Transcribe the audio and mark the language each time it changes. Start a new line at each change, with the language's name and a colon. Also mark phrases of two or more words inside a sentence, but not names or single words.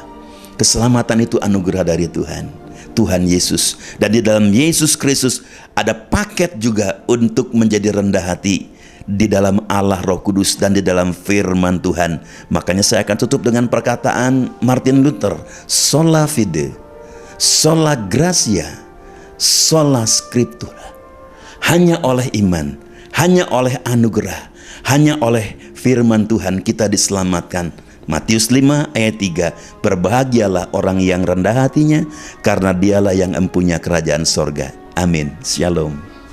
Indonesian: Keselamatan itu anugerah dari Tuhan, Tuhan Yesus. Dan di dalam Yesus Kristus ada paket juga untuk menjadi rendah hati di dalam Allah Roh Kudus dan di dalam firman Tuhan. Makanya saya akan tutup dengan perkataan Martin Luther,
Latin: sola fide, sola gratia, sola scriptura.
Indonesian: Hanya oleh iman, hanya oleh anugerah, hanya oleh firman Tuhan kita diselamatkan. Matius 5 ayat 3, berbahagialah orang yang rendah hatinya, karena dialah yang empunya kerajaan sorga. Amin. Shalom.